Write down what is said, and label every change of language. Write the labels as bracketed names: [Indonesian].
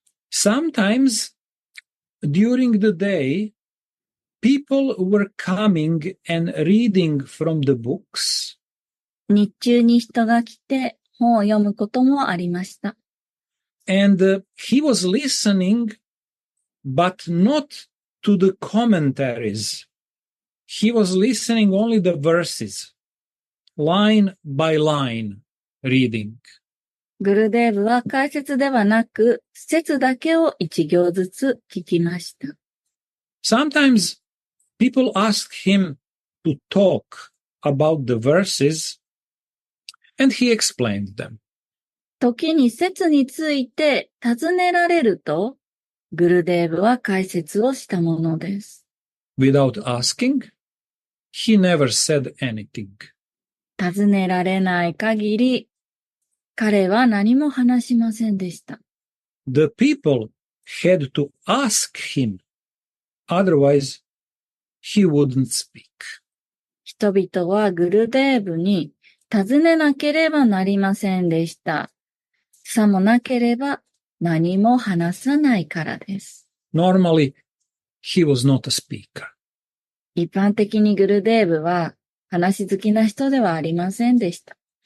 [English] Sometimes during the day, people were coming and reading from the books. [Japanese] 日中に人が来て本を読むこともありました。 [English] And he was listening, but not to the commentaries. He was listening only the verses, line by line reading. [Japanese] グルデーブは解説ではなく、節だけを一行ずつ聞きました。 [English] Sometimes people asked him to talk about the verses, and he explained them. [Japanese] 時に節について尋ねられると、グルデーブは解説をしたものです。 [English] Without asking, he never said anything. [Japanese] 尋ねられない限り、彼は何も話しませんでした。 [English] The people had to ask him, otherwise he wouldn't speak. [Japanese] 人々はグルデーブに尋ねなければなりませんでした。さもなければ何も話さないからです。 [English] Normally, he was not a speaker. [Japanese] 一般的にグルデーブは話好きな人ではありませんでした。